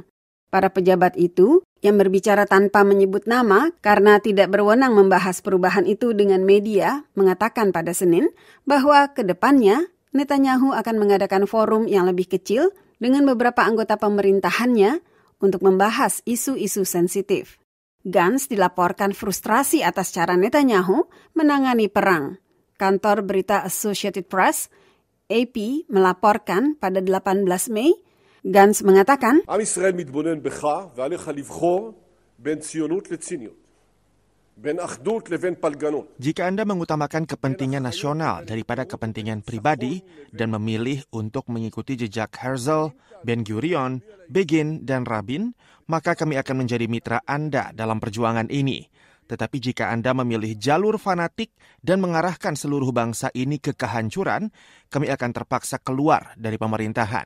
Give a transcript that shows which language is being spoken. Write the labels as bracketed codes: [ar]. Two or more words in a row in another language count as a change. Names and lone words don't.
[id] Para pejabat itu, yang berbicara tanpa menyebut nama karena tidak berwenang membahas perubahan itu dengan media, mengatakan pada Senin bahwa ke depannya Netanyahu akan mengadakan forum yang lebih kecil dengan beberapa anggota pemerintahannya untuk membahas isu-isu sensitif. Gantz dilaporkan frustrasi atas cara Netanyahu menangani perang. Kantor berita Associated Press, AP, melaporkan pada 18 Mei, Gantz mengatakan, [he] עם ישראל מתבונן בך ועליך לבחור בין ציונות לציניות, בין אחדות לבין פלגנות. [id] Jika Anda mengutamakan kepentingan nasional daripada kepentingan pribadi dan memilih untuk mengikuti jejak Herzl, Ben-Gurion, Begin, dan Rabin, maka kami akan menjadi mitra Anda dalam perjuangan ini. Tetapi jika Anda memilih jalur fanatik dan mengarahkan seluruh bangsa ini ke kehancuran, kami akan terpaksa keluar dari pemerintahan.